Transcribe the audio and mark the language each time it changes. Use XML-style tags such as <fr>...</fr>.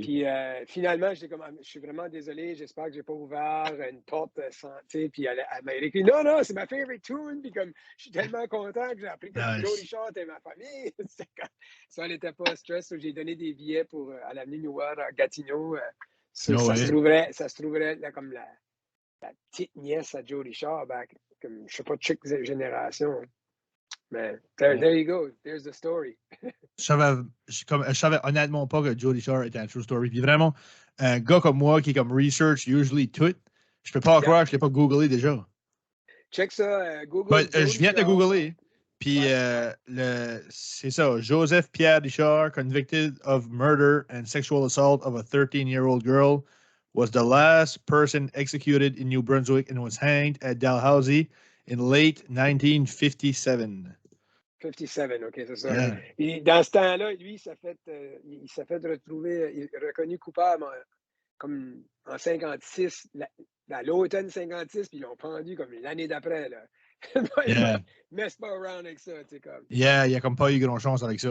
<fr>Puis finalement, j'étais comme, je suis vraiment désolé, j'espère que j'ai pas ouvert une porte sans, tu sais, puis elle m'a écrit, non, c'est ma</fr> <en>favorite tune,</en> <fr>puis comme, je suis tellement content que j'ai appris que</fr> <en>Nice.</en> <fr>Joe Richard était ma famille. Ça, elle n'était pas stress, j'ai donné des billets pour, à l'avenue Noire à Gatineau.</fr> <en>No</en> <fr>ça</fr> <en>way.</en> <fr>se trouverait là, comme la petite nièce à Joe Richard, comme, je sais pas, chick génération. Mais</fr> <en>there you go, there's the story.</en> <fr>Je savais honnêtement pas que Jody Shore était un</fr> <en>true story.</en> <fr>Puis vraiment, un gars comme moi qui est comme</fr> <en>research usually</en> <fr>tout, je peux pas croire que je l'ai pas googlé déjà. Check ça, Google. Je viens de googler. Puis c'est ça,</fr> <en>Joseph Pierre Richard, convicted of murder and sexual assault of a 13-year-old girl, was the last person executed in New Brunswick and was hanged at Dalhousie in late 1957.</en> <fr>57, OK, c'est ça.</fr> <en>Yeah.</en> <fr>Et dans ce temps-là, lui, il s'est fait retrouver, reconnu coupable comme en 56, dans l'automne 56, puis ils l'ont pendu comme l'année d'après, là.</fr> <en>Yeah.</en> <fr>Mess pas around avec ça, tu sais, comme. Yeah, il n'y a comme pas eu grand chance avec ça.</fr>